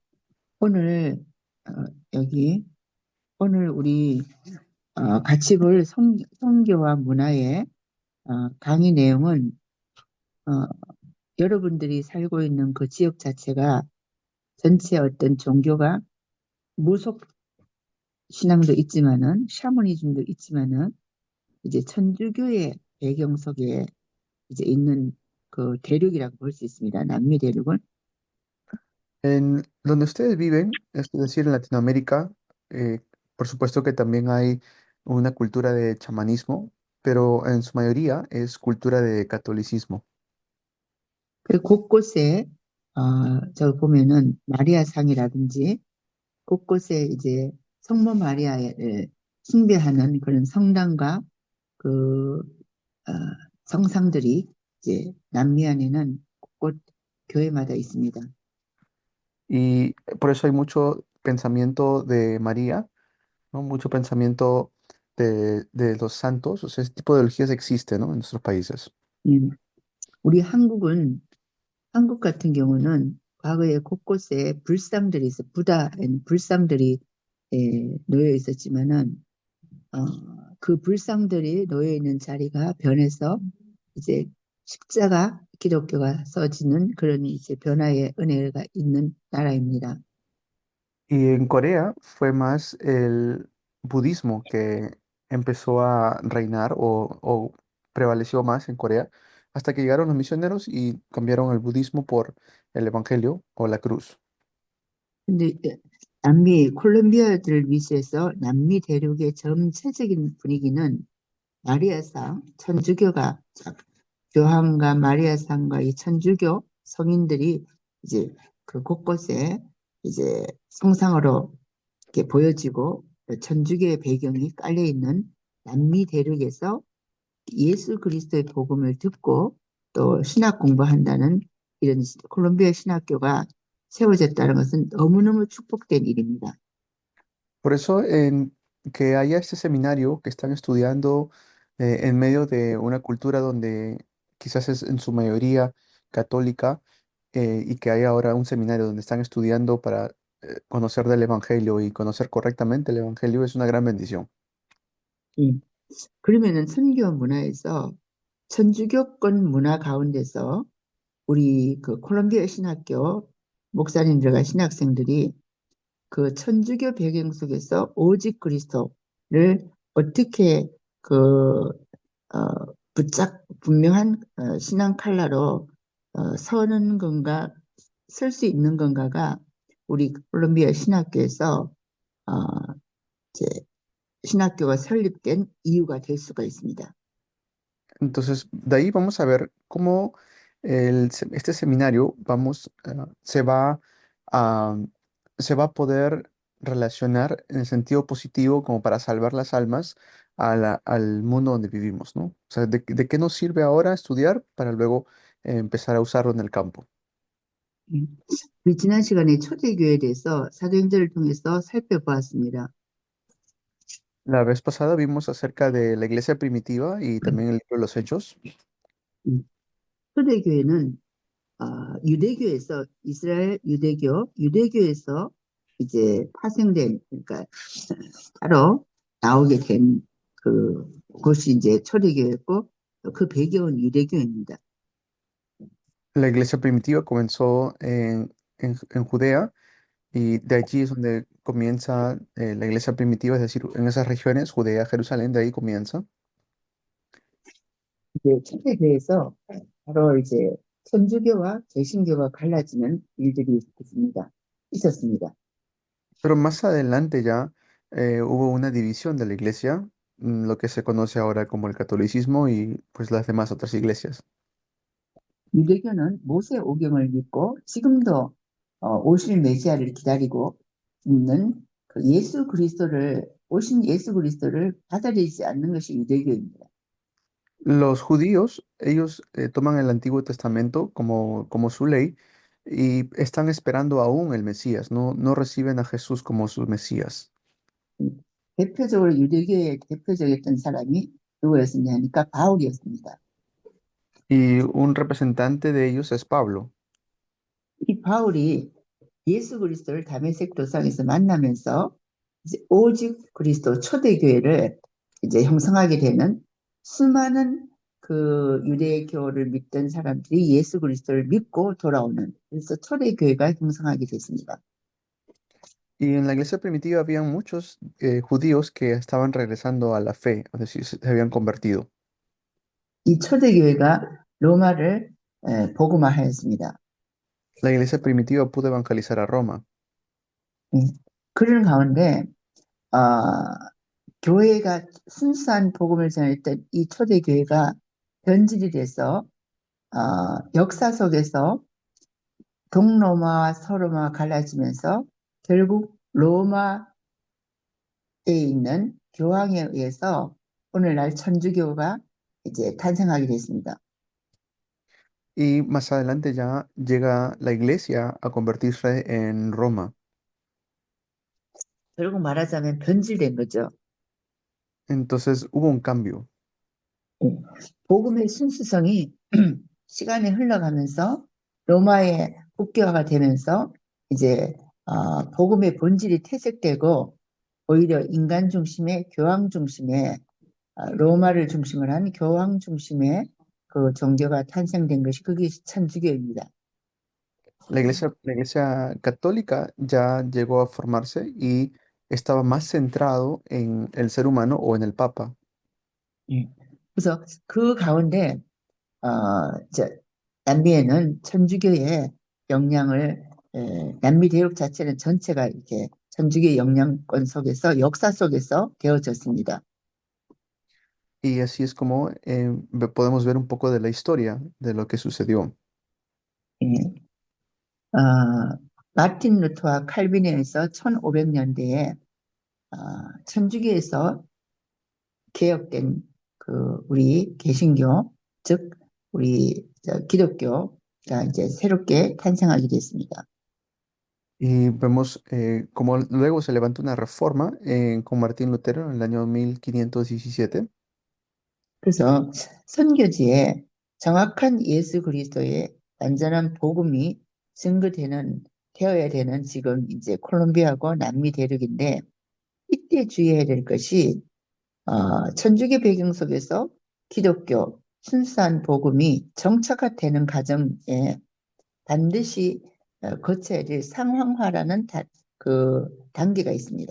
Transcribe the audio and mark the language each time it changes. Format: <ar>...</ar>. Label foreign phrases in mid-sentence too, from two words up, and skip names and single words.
<ko>오늘 어, 여기 오늘 우리 같이 볼 성교와 문화의 강의 내용은 어, 여러분들이 살고 있는 그 지역 자체가 전체 어떤 종교가 무속 신앙도 있지만은 샤머니즘도 있지만은 이제 천주교의 배경 속에 이제 있는 그 대륙이라고 볼 수 있습니다. 남미 대륙은.</ko> <es>En donde ustedes viven, es decir, en Latinoamérica, por supuesto que también hay una cultura de chamanismo, pero en su mayoría es cultura de catolicismo.</es> <ko>그 곳곳에 저 보면은 마리아 상이라든지 곳곳에 이제 성모 마리아를 숭배하는 그런 성당과 그 어, 성상들이 이제 남미 안에는 곳곳 교회마다 있습니다.</ko> <es>Y por eso hay mucho pensamiento de María, ¿no? Mucho pensamiento de los santos, o sea, ese tipo de ideologías existe, ¿no? En nuestros países.</es> <ko>음, 우리 한국 같은 경우는 과거에 곳곳에 불상들이 있어 부다 불상들이 놓여 있었지만은 어, 그 불상들이 놓여 있는 자리가 변해서 이제 십자가 기독교가 써지는 그런 이제 변화의 은혜가 있는 나라입니다.</ko> <es>Y en Corea fue más el budismo que empezó a reinar o prevaleció más en Corea hasta que llegaron los misioneros y cambiaron el budismo por el evangelio o la cruz.</es> <ko>근데 남미 콜롬비아를 위시해서 남미 대륙의 전체적인 분위기는 마리아상 천주교가 교황과 마리아상과 이 천주교 성인들이 이제 그 곳곳에 이제 성상으로 이렇게 보여지고 천주교의 배경이 깔려 있는 남미 대륙에서 예수 그리스도의 복음을 듣고 또 신학 공부한다는 이런 콜롬비아 신학교가 세워졌다는 것은 너무너무 축복된 일입니다.</ko> <es>Por eso, en que haya este seminario que están estudiando en medio de una cultura donde quizás es en su mayoría católica, y que haya ahora un seminario donde están estudiando para conocer del evangelio y conocer correctamente el evangelio es una gran bendición. 음.</es> <ko>그러면은 선교 문화에서 천주교권 문화 가운데서 우리 그 콜롬비아 신학교 목사님들과 신학생들이 그 천주교 배경 속에서 오직 그리스도를 어떻게 그 분명한 신앙 칼라로 서는 건가 쓸 수 있는 건가가 우리 콜롬비아 신학교에서 어, 이제 신학교가 설립된 이유가 될 수가 있습니다.</ko> <es>Entonces, de ahí vamos a ver cómo este seminario a, se va a poder relacionar en el sentido positivo como para salvar las almas al mundo donde vivimos, ¿no? O sea, de qué nos sirve ahora estudiar para luego empezar a usarlo en el campo?</es> <ko>우리 지난 시간에 초대교회에 대해서 사도행전을 통해서 살펴보았습니다.</ko> <es>La vez pasada vimos acerca de la iglesia primitiva y también el libro de los Hechos.</es> <ko>음, 초대교회는 유대교에서 이스라엘 유대교에서 이제 파생된 그러니까 따로 나오게 된 그 곳이 이제 초대교회였고 그 배경은 유대교입니다.</ko> <es>La iglesia primitiva comenzó en Judea. Y de allí es donde comienza la iglesia primitiva, es decir, en esas regiones, Judea, Jerusalén, de ahí comienza.</es> <ko>이제 초대교회에서 바로 이제 천주교와 개신교가 갈라지는 일들이 있었습니다.</ko> <es>Pero más adelante ya hubo una división de la iglesia, lo que se conoce ahora como el catolicismo y pues las demás otras iglesias.</es> <ko>유대교는 모세 오경을 믿고 지금도 오실 메시아를 기다리고 있는 그 오신 예수 그리스도를 받아들이지 않는 것이 유대교입니다.</ko> <es>Los judíos, ellos toman el Antiguo Testamento como su ley y están esperando aún el Mesías, no reciben a Jesús como su Mesías.</es> <ko>대표적으로 유대교의 대표적이었던 사람이 누구였느냐 하니까 바울이었습니다.</ko> <es>Y un representante de ellos es Pablo.</es> <ko>이 바울이 예수 그리스도를 다메섹 도상에서 만나면서 이제 오직 그리스도 초대교회를 이제 형성하게 되는 수많은 그 유대교를 믿던 사람들이 예수 그리스도를 믿고 돌아오는 그래서 초대교회가 형성하게 됐습니다.</ko> <es>Y en la iglesia primitiva habían muchos judíos que estaban regresando a la fe, es decir, se habían convertido.</es> <ko>이 초대교회가 로마를 복음화하였습니다.</ko> <es>La iglesia primitiva pudo evangelizar a Roma.</es> <ko>예. 그런 가운데 어, 교회가 순수한 복음을 전했던 이 초대교회가 변질이 돼서 역사 속에서 동로마와 서로마가 갈라지면서 결국 로마에 있는 교황에 의해서 오늘날 천주교가 이제 탄생하게 됐습니다.</ko> <es>Y más adelante ya llega la iglesia a convertirse en Roma.</es> <ko>결국 말하자면 변질된 거죠.</ko> <es>Entonces hubo un cambio.</es> <ko>예. 복음의 순수성이 시간이 흘러가면서 로마의 국교화가 되면서 이제 복음의 본질이 퇴색되고 오히려 인간 중심의 교황 중심의 로마를 중심으로 한 교황 중심의 그 종교가 탄생된 것이 그게 천주교입니다.</ko> <es>La iglesia católica ya llegó a formarse y estaba más centrado en el ser humano o en el papa.</es> <ko>예. 그래서 그 가운데 이제 남미에는 천주교의 영향을 남미 대륙 자체는 전체가 이렇게 천주교의 영향권 속에서 역사 속에서 되어졌습니다.</ko> <es>Y así es como podemos ver un poco de la historia de lo que sucedió.</es> <ko>예. 마틴 루터와 칼빈에 의해서 1500년대에 천주교에서 개혁된 그 우리 개신교, 즉 우리 기독교가 이제 새롭게 탄생하게 됐습니다.</ko> <es>Y vemos cómo luego se levanta una reforma con Martín Lutero en el año 1517.</es> <ko>그래서 선교지에 정확한 예수 그리스도의 완전한 복음이 되어야 되는 지금 이제 콜롬비아고 남미 대륙인데 이때 주의해야 될 것이 천주교 배경 속에서 기독교 순수한 복음이 정착화되는 과정에 반드시 거쳐야 될 상황화라는 그 단계가 있습니다.</ko>